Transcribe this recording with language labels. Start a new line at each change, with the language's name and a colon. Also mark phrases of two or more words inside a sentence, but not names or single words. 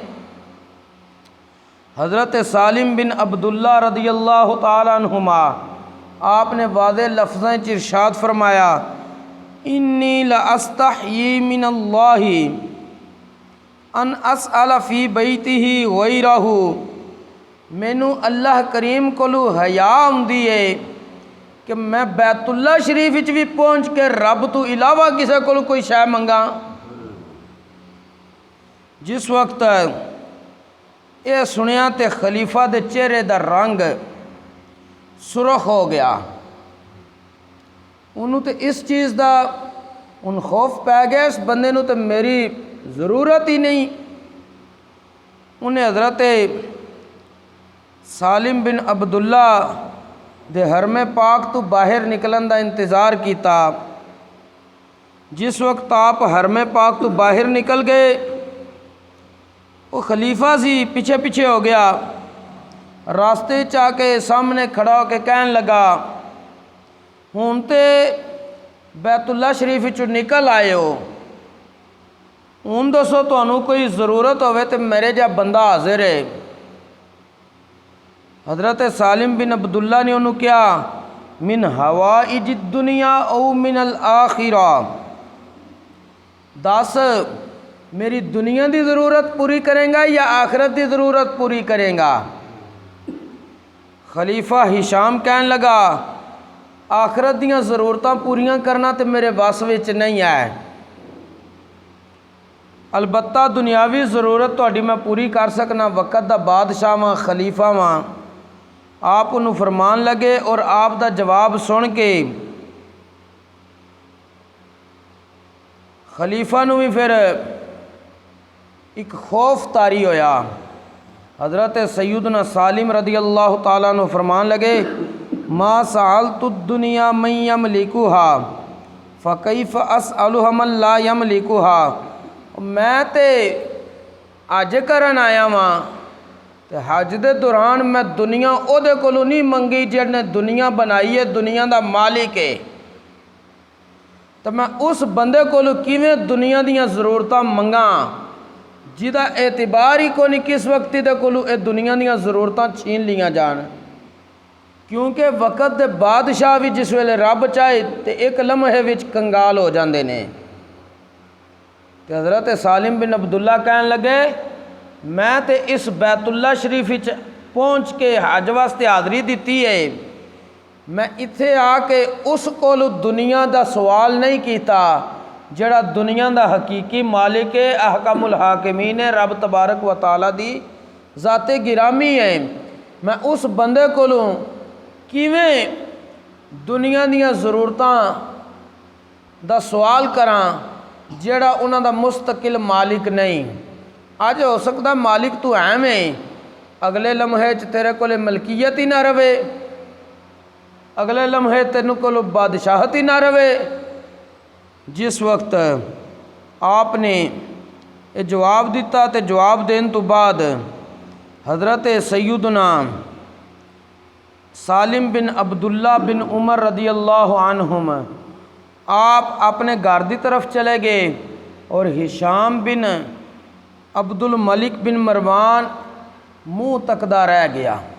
Punjabi: حضرت سالم بن عبداللہ
Arabic: رضی اللہ تعالیٰ عنہما
Punjabi: آپ نے واضح لفظیں ارشاد فرمایا
Arabic: انی لاستحیی من اللہ ان اسأل فی بیتہ غیرہ
Punjabi: مینوں اللہ کریم کولو حیا ہوندی ہے کہ میں بیت اللہ شریف وچ بھی پہنچ کے رب تو علاوہ کسے کولو کوئی شے منگاں۔ جس وقت یہ سنیا تے خلیفہ دے چہرے دا رنگ سرخ ہو گیا، انہوں تے اس چیز دا ان خوف پی گیا اس بندے نوں تے میری ضرورت ہی نہیں۔ انہیں حضرت سالم بن عبداللہ دے حرم پاک تو باہر نکلن دا انتظار کیتا۔ جس وقت آپ حرم پاک تو باہر نکل گئے، وہ خلیفہ سی پیچھے پیچھے ہو گیا، راستے چاہ کے سامنے کھڑا ہو کے کہن لگا ہون تے بیت اللہ شریف وچوں نکل آئے ہو، ہون دسو تانوں کوئی ضرورت ہوئے تے میرے جا بندہ حاضر ہے۔ حضرت سالم بن عبداللہ نے انہوں کیا
Arabic: من حوائج الدنیا او من الآخرہ،
Punjabi: دس میری دنیا دی ضرورت پوری کریں گا یا آخرت دی ضرورت پوری کریں گا؟ خلیفہ ہشام کہن لگا آخرت دیاں ضرورتاں پوریاں کرنا تے میرے وس وچ نہیں ہے، البتہ دنیاوی ضرورت تہاڈی میں پوری کر سکنا، وقت دا بادشاہ واں خلیفہ واں۔ آپ انہوں فرمان لگے اور آپ دا جواب سن کے خلیفہ نو بھی پھر ایک خوف طاری ہویا۔ حضرت سیدنا سالم
Arabic: رضی اللہ تعالیٰ عنہ
Punjabi: فرمان لگے
Arabic: ما سألت الدنیا من یملکها فکیف اسألها من لا یملکها،
Punjabi: میں تے حج کرن آیا واں تے حج دے دوران میں دنیا او دے کولوں نہیں منگی جڑ نے دنیا بنائی ہے، دنیا دا مالک ہے، تو میں اس بندے کولوں کیویں دنیا دیاں ضرورتاں منگاں جہدا اعتبار ہی کوئی نہیں کس وقت دے کولوں اے دنیا دیاں ضرورتاں چھین لیاں جان۔ کیونکہ وقت دے بادشاہ بھی جس ویلے رب چاہے تے ایک لمحے وچ کنگال ہو جاندے نے۔ تے حضرت سالم بن عبداللہ کہن لگے میں تے اس بیت اللہ شریف وچ پہنچ کے حج واسطے حاضری دیتی ہے، میں اتھے آ کے اس کولو دنیا دا سوال نہیں کیتا جڑا دنیا دا حقیقی مالک ہے،
Arabic: احکم الحاکمین
Punjabi: ہے،
Arabic: رب تبارک و تعالیٰ
Punjabi: دی ذات گرامی ہے۔ میں اس بندے کولوں کیویں دنیا دیاں ضرورتاں دا سوال کراں جڑا انہاں دا مستقل مالک نہیں۔ اج ہو سکتا مالک تو ہے میں، اگلے لمحے چ تیرے کولے ملکیت ہی نہ رہے، اگلے لمحے تینوں کولو بادشاہت ہی نہ رہے۔ جس وقت آپ نے یہ جواب دیتا تے جواب دین تو بعد حضرت سیدنا سالم بن عبداللہ بن عمر
Arabic: رضی اللہ عنہم
Punjabi: آپ اپنے گھر دی طرف چلے گئے اور ہشام بن عبد الملک بن مروان منہ تکدا رہ گیا۔